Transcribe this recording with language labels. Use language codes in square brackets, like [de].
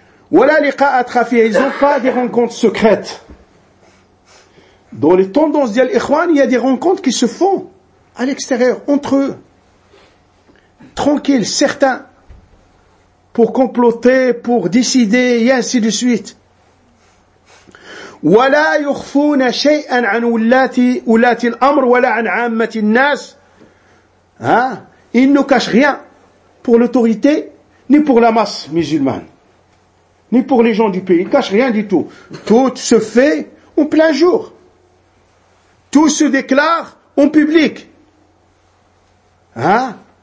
[fr] Voilà les cas atrafiés. Ils n'ont pas des rencontres secrètes. Dans les tendances d'Al-Ikhwan, il y a des rencontres qui se font à l'extérieur, entre eux. Tranquille, certains, pour comploter, pour décider, et ainsi de suite. [ar] ولا يخفون شيئا عن ولاة الأمر ولا عن عامة الناس. [fr] Hein? Ils ne cachent rien pour l'autorité, ni pour la masse musulmane, ni pour les gens du pays. Ils ne cachent rien du tout. Tout se fait en plein jour. Tout se déclare en public. Hein?